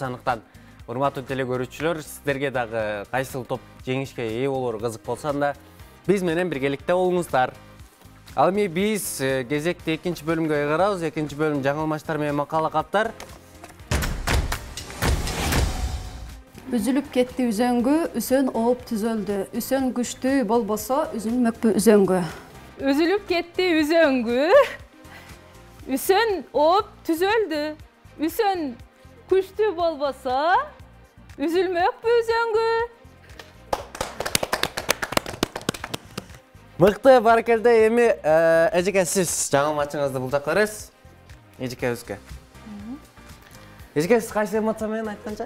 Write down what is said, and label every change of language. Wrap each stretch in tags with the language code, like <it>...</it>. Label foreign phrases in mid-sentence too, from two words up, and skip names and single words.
<ky>Андыктан урматтуу телекөрүүчүлөр, сиздерге дагы кайсыл топ жеңишке ээ болору кызык болсо да биз менен биргеликте болуңуздар. Ал эми биз кезекти экинчи бөлүмгө кайрабыз. Экинчи бөлүм жаңылмаштар менен макала каптар. Үзүлүп кетти үзөңгү, үсөн ооп түзөлдү. Үсөн күчтүү болбосо, үзүлмөкпү үзөңгү. Үзүлүп кетди үзөңгү. Үсөн оп түзөлдү. Üsön күчтүү болбосо, үзүлмөкпү үзөңгү. Мыкты, баракелде. Эми эжеке сиз жаңылмачыңызды бул жакка бересиз. Эжекебизге. Эжеке сиз кайсы эмоция менен айтканча?</ky>